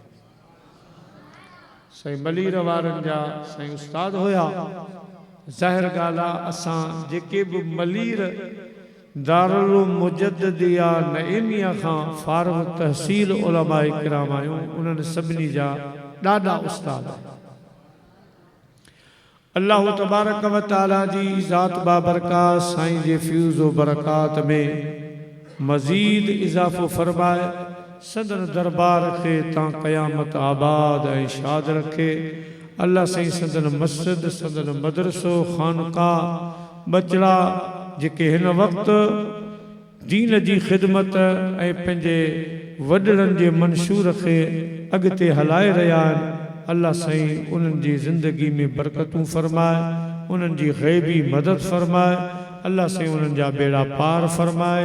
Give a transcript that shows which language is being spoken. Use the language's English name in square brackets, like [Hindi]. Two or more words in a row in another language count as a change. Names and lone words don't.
[Sindhi] साईं मलीर वारनि जा साईं उस्ताद हुया। ज़ाहिर ॻाल्हि आहे असां जेके बि मलीर दारुल मुजद्दिदिया नईमिया खां फारिग़ तहसील उलमा इकराम आहियूं उन्हनि सभिनी जा ॾाढा उस्ताद [Arabic] الله تبارك وتعالى [Sindhi] जी ज़ात बाबरकात साईं जे फ्यूज़ व बरकात में मज़ीद इज़ाफ़ो फरमाए सदन दरबार खे तां क़यामत आबाद ऐं शाद रखे। अल्लाह साईं सदन मस्जिद सदन मदरसो खानका बचड़ा जेके हिन वक़्तु दीन जी ख़िदमत ऐं पंहिंजे वॾड़नि जे मंशूर खे अॻिते हलाए रहिया आहिनि अल्लाह साईं उन्हनि जी ज़िंदगी में बरकतूं फरमाए उन्हनि जी ग़ैबी मदद फरमाए अल्लाह साईं उन्हनि जा बेड़ा पार फरमाए।